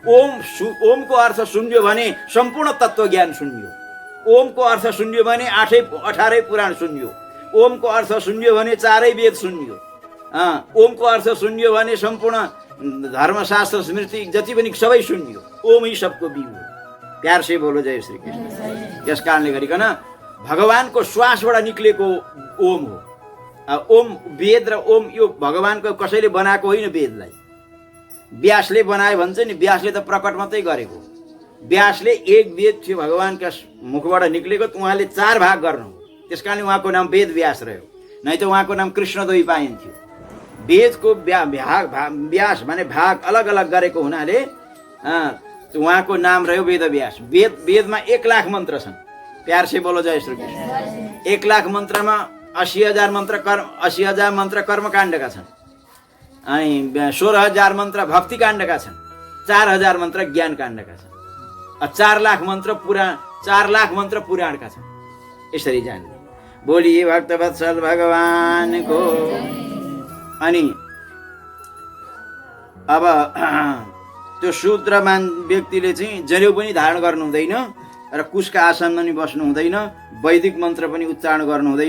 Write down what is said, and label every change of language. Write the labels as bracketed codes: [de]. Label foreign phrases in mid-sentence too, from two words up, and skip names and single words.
[ne] ओमको अर्थ सुन्यो भने सम्पूर्ण तत्त्वज्ञान सुन्यो। ओमको अर्थ सुन्यो भने 18 पुराण सुन्यो। ओमको अर्थ सुन्यो भने 4 वेद सुन्यो। ओमको अर्थ सुन्यो भने सम्पूर्ण धर्मशास्त्र स्मृति जति पनि सबै सुन्यो। ओम ही सबको बिउ हो। [hi] प्यार से बोलो जय श्री कृष्ण। [ne] यस कारणले गरिकन भगवानको श्वासबाट निक्लेको ओम हो। ओम वेद र ओम यो भगवानको कसैले बनाएको होइन। वेदलाई व्यासले बनायो भन्छ नि, व्यासले त प्रकट मात्रै गरेको। व्यासले एक वेद थियो भगवानका मुखबाट निक्लेको, उहाँले 4 भाग गर्नु, त्यसकारणले उहाँको नाम वेद व्यास रह्यो। नै त उहाँको नाम कृष्णद्वैपायन थियो। वेदको व्यास माने भाग अलग अलग गरेको हुनाले उहाँको नाम रह्यो वेद व्यास। वेदमा 1 लाख मन्त्र छन्। [hi] प्यार से बोलो जय श्री कृष्ण। [ne] 1 लाख मन्त्रमा 80,000 मन्त्र कर्मकाण्डका छन्, अनि 16,000 मन्त्र भक्ति काण्डका छन्, 4,000 मन्त्र ज्ञान काण्डका छन्, 4 लाख मन्त्र पुराणका छन्। यसरी जान्ने। बोलिए भक्तवत्सल भगवानको। अनि अब त्यो शूद्रमान व्यक्तिले चाहिँ जनेउ पनि धारण गर्नु हुँदैन र कुशका आसनमा पनि बस्नु हुँदैन, वैदिक मन्त्र पनि उच्चारण गर्नु हुँदैन।